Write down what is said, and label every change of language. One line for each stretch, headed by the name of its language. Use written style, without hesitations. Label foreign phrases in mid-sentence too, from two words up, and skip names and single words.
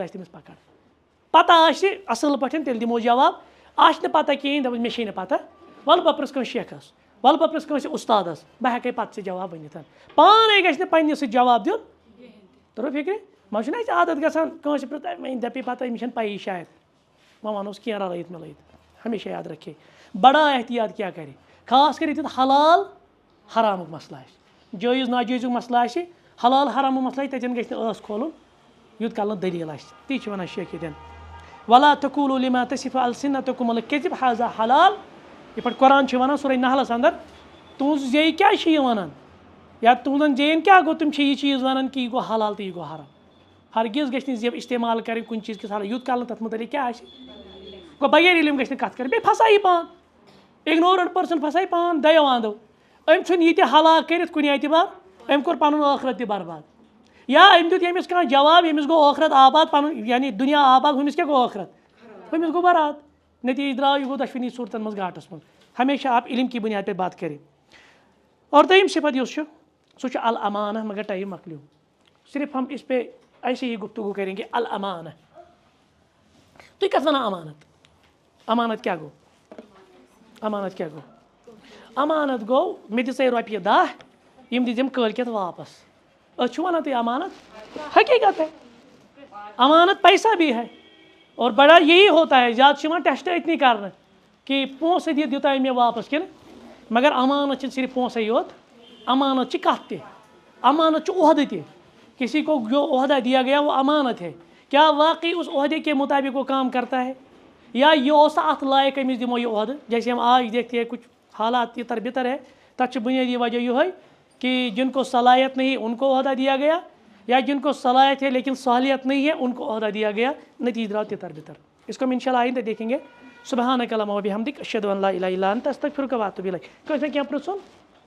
Kashmiri: آسہِ تٔمِس پکڑ پتہ آسہِ اَصٕل پٲٹھۍ تیٚلہِ دِمو جواب آسہِ نہٕ پتہ کِہیٖنۍ دَپَس مےٚ چھے نہٕ پتہ وَلہٕ بہٕ پرٛژھ کٲنٛسہِ شیخس وَلہٕ بہٕ پرٛژھ کٲنٛسہِ اُستادس بہٕ ہٮ۪کَے پتہٕ ژےٚ جواب ؤنِتھ پانے گژھِ نہٕ پنٛنہِ سۭتۍ جواب دیُن تۄہہِ فِکرِ وۄنۍ چھُنہ اَسہِ عادت گژھان کٲنٛسہِ پرٛژھ وۄنۍ دَپے پتہٕ أمِس چھَنہٕ پَیی شاید وۄنۍ وَنوس کینٛہہ رلٲیِتھ مِلٲیِتھ ہمیشہ یاد رکھے بڑا احتیاط کیٛاہ کرِ خاص کر ییٚتٮ۪تھ حلال حرامُک مسلہٕ آسہِ جٲیِز ناجٲیزُک مسلہٕ آسہِ حلال حرامُک مسلہٕ آسہِ تَتٮ۪ن گژھِ نہٕ ٲس کھولُن یوٗت کال نہٕ دٔلیٖل آسہِ تی چھِ وَنان شیخ ییٚتٮ۪ن
Arabic: ولا تقولوا لما تصف السنتكم الكذب هذا
Kashmiri: حلال یِتھ پٲٹھۍ قرآن چھُ وَنان سورہ نحلَس اندر تُہنٛز زیٚیہِ کیٛازِ چھِ یہِ وَنان یا تُہنٛدٮ۪ن زیٚیَن کیٛاہ گوٚو تِم چھِ یہِ چیٖز وَنان کہِ یہِ گوٚو حلال تہٕ یہِ گوٚو حرام ہرگز گژھِ نہٕ زیب استعمال کَرٕنۍ کُنہِ چیٖز کِس حلال یوٗت کال نہٕ تَتھ متعلق کیٛاہ آسہِ گوٚو بغیر علم گژھِ نہٕ کَتھ کَرٕنۍ بیٚیہِ پھسایی پان
English: ignorant person
Kashmiri: پھسایی پان دۄیو اَندو أمۍ ژھُن یہِ تہِ ہلاک کٔرِتھ کُنہِ اعتبار أمۍ کوٚر پَنُن ٲخرت تہِ برباد یا أمۍ دیُت ییٚمِس کانٛہہ جواب ییٚمِس گوٚو ٲخرت آباد پَنُن یعنی دُنیا آباد ہُمِس کیٛاہ گوٚو ٲخرت ہُمِس گوٚو برات نتیٖجہٕ درٛاو یہِ گوٚو دۄشوٕنی صوٗرتن منٛز گاٹس منٛز
Urdu: ہمیشہ آپ علم کی بنیاد پہ بات کریں اور
Kashmiri: دوٚیِم صفت یُس چھُ سُہ چھُ الامانہ مگر ٹایم مۄکلیو صرف
Urdu: ہم اس پہ ایسے ہی گفتگو کریں گے
Kashmiri: الامانہ تُہۍ کَتھ وَنان امانت امانت کیٛاہ گوٚو امانت کیٛاہ گوٚو امانت گوٚو مےٚ دِژے رۄپیہِ 10 یِم دِژٕم کٲلکٮ۪تھ واپس أتھۍ چھُو وَنان تُہۍ امانت
Urdu: حقیٖقت ہے امانت پیسہ بھی ہے اور بڑا یہی ہوتا ہے
Kashmiri: زیادٕ چھُ یِوان ٹیسٹ أتنی کرنہٕ کہ پونٛسہٕ دِتھ دیُتاے مےٚ واپس کِنہٕ مگر امانت چھِنہٕ صرف پونٛسَے یوت امانت چھِ کَتھ تہِ امانت چھُ عہدٕ تہِ
Urdu: کسی کو جو عہدہ دیا گیا وہ امانت ہے کیا واقعی اس عہدے کے مطابق وہ کام کرتا ہے
Kashmiri: یا یہ اوسا اتھ لائق أمِس دِمو یہِ عہدٕ
Urdu: جیسے ہم آج دیکھتے ہیں کچھ حالات تِتر بِتر ہے
Kashmiri: تَتھ چھُ بُنیٲدی وجہ یِہوٚے
Urdu: کہ جن کو صلاحیت نہیں ان کو عہدہ دیا گیا یا جن کو صلاحیت ہے لیکن صلاحیت نہیں ہے ان کو عہدہ دیا گیا
Kashmiri: نتیجہ درٛاو تِتر بِتر
Urdu: اس کو ہم انشاء اللہ آئندہ دیکھیں گے
Arabic: سبحانک اللہم وبحمدک اشہدو ان لا الہ الا انت استغفرک واتوب الیک
Kashmiri: کٲنٛسہِ مےٚ کینٛہہ پرٛژھُن